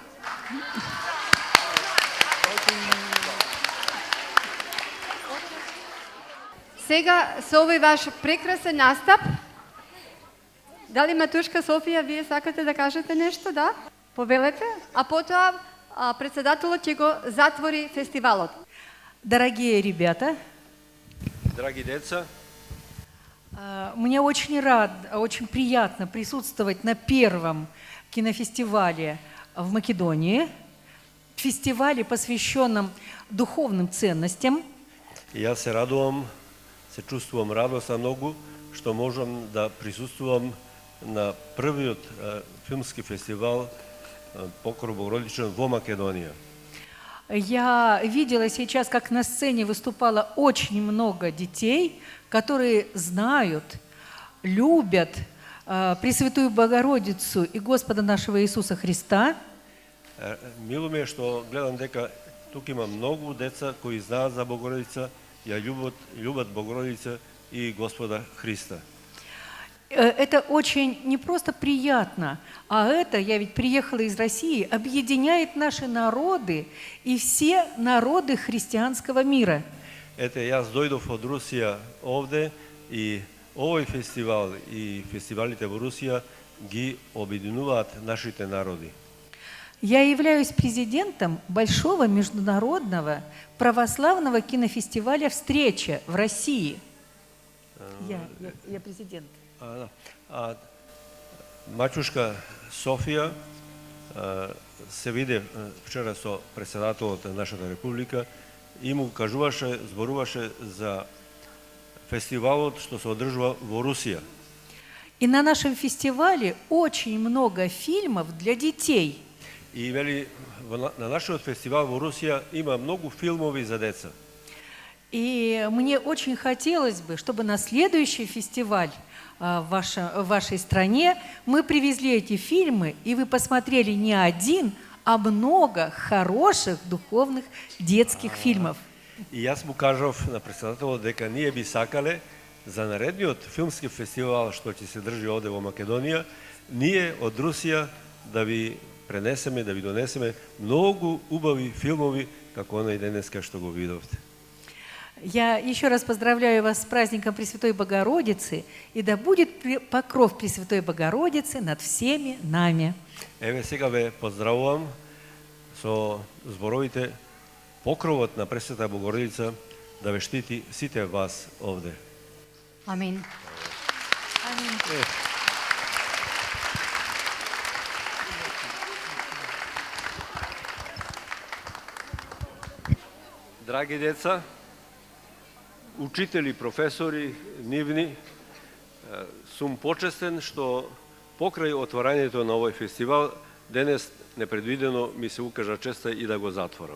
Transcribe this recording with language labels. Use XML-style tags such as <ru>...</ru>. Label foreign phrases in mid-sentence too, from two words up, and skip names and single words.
<mk>Сега со овој ваш прекрасен настап, дали матушка Софија, вие сакате да кажете нешто, да? Повелете, а потоа председателот ќе го затвори фестивалот.</mk> <ru>Дорогие ребята, дорогие деца, мне очень приятно присутствовать на первом кинофестивале в Македонии, фестивале, посвященном духовным ценностям.</ru> <mk>Ја се радувам, се чувствувам радосна многу што можам да присуствувам на првиот филмски фестивал Покров Богородичен во Македонија.</mk> <ru>Я видела сейчас, как на сцене выступало очень много детей, которые знают, любят Пресвятую Богородицу и Господа нашего Иисуса Христа.</ru> <mk>Мило ми е што гледам дека тук има многу деца кои знаат за Богородица, ја любат Богородица и Господа Христа.</mk> <ru>Это очень не просто приятно, а это, я ведь приехала из России, объединяет наши народы и все народы христианского мира.</ru> <mk>Ете, јас дојдов од Русија овде и овој фестивал и фестивалите во Русија ги обединуваат нашите народи.</mk> <ru>Я являюсь президентом большого международного православного кинофестиваля «Встреча» в России. Я президент.</ru> <mk>Мачушка Софија се виде вчера со председателот на нашата република и му кажуваше, зборуваше за фестивалот што се одржува во Русија.</mk> <ru>И на нашем фестивале очень много фильмов для детей.</ru> <mk>И вели, на нашиот фестивал во Русија има многу филмови за деца.</mk> <ru>И мне очень хотелось бы, чтобы на следующий фестиваль в вашей стране мы привезли эти фильмы, и вы посмотрели не один, а много хороших духовных детских фильмов.</ru> <mk>И јас му кажав на председателот дека ние би сакале за наредниот филмски фестивал што ќе се држи овде во Македонија, ние од Русија да ви пренесеме, да ви донесеме многу убави филмови како онај денеска што го видовте.</mk> <ru>Я еще раз поздравляю вас с праздником Пресвятой Богородицы, и да будет покров Пресвятой Богородицы над всеми нами.</ru> <mk>Еве сега ве поздравувам со зборовите покровот на Пресвета Богородица да ве штити сите вас овде. Амин. Амин. Драги деца, учители, професори, нивни, сум почестен што покрај отворањето на овој фестивал денес непредвидено ми се укажа честа и да го затворам.</mk>